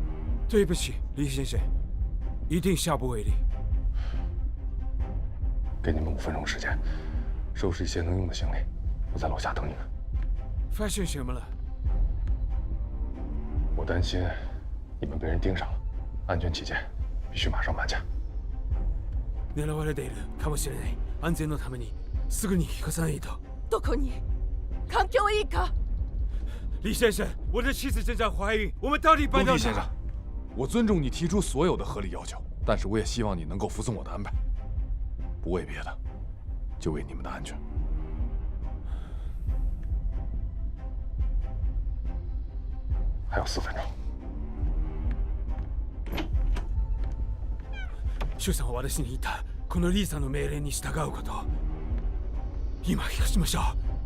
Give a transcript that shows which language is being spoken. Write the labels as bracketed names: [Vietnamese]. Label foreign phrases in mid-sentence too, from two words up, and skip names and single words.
[Chinese] 对不起，李先生，一定下不为例。给你们5分钟时间，收拾一些能用的行李，我在楼下等你们。发现什么了？我担心你们被人盯上了，安全起见，必须马上搬家。 [Japanese] 狙われているかもしれない。安全のためにすぐに引っ越さないと。どこに？環境いいか？ [Chinese] 李先生，我的妻子正在怀孕，我们到底搬到哪？李先生，我尊重你提出所有的合理要求，但是我也希望你能够服从我的安排，不为别的，就为你们的安全。还有4分钟。 [Japanese] 周さんは私に言った、このリーさんの命令に従うこと。今引きしましょう。